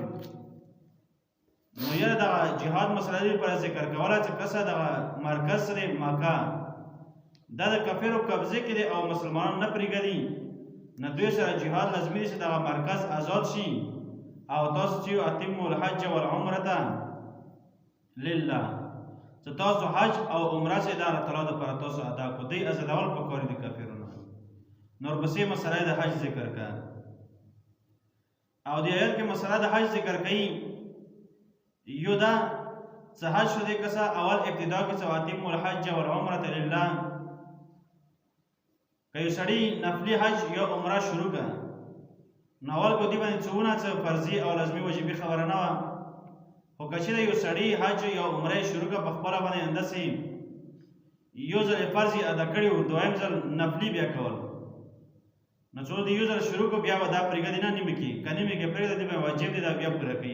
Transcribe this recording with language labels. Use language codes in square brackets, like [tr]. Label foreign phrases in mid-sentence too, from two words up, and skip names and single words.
[ps] نو یاره دغه جهاد مسله دې لپاره ذکر کوله چې کسه دغه مرکز دی مکه دا د کافرو قبضې کې دی او مسلمانان نه پرېږدي، نه دوی سره جهاد لازمي دی چې دغه مرکز آزاد شي. او تاسو چې [ar] اتموا الحج والعمرة لله، [ps] چې تاسو حج او عمره چې د الله تعالی دپاره تاسو ادا کړو، دوی ازادول پکار دي کافرو نه. نو ورپسې مسله د حج ذکر کړه او د آیت کې مسله د حج ذکر کوي. یو دا چې حج شو دی کسه اول ابتدا کې چې [ar] اتموا الحج والعمرة لله، [ps] که یو سړي نفلي حج یا عمره شروع کړه نو اول کو دی باندې څونه څه فرضي او لازمي واجبي خبره نه وه، خو که چېرې یو سړي حج یا عمره شروع کړه په خپله باندې همداسې یو ځل یې فرض ادا کړي و، دویم ځل نفلي بیا کول، نو څو د یو ځل شروع کړو بیا به دا پرېږدي نه نیمه کې، که نیمه کې پرېږده دی به واجب دی دا بیا پوره کوي.